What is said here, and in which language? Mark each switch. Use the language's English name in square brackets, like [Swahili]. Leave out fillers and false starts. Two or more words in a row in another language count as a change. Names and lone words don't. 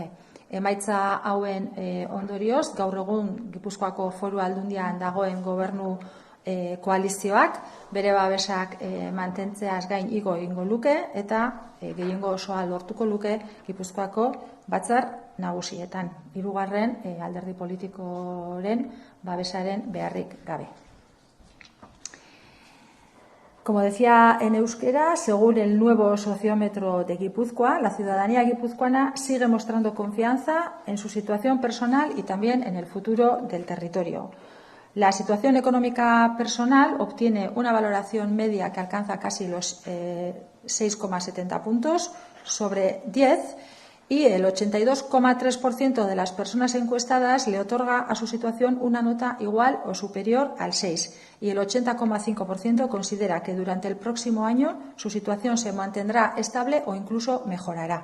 [Basque] Emaitza hauen ondorioz, gaur egun Gipuzkoako Foru Aldundian dagoen gobernu koalizioak bere babesak mantentzeaz gain igo egingo luke eta gehiengo osoa lortuko luke Gipuzkoako batzar nagusietan. 3. Alderdi politikoren babesaren beharrik gabe. [Spanish] Como decía en euskera, según el nuevo sociómetro de Guipúzcoa, la ciudadanía guipuzcoana sigue mostrando confianza en su situación personal y también en el futuro del territorio. La situación económica personal obtiene una valoración media que alcanza casi los 6,70 puntos sobre 10 y el 82,3% de las personas encuestadas le otorga a su situación una nota igual o superior al 6 y el 80,5% considera que durante el próximo año su situación se mantendrá estable o incluso mejorará.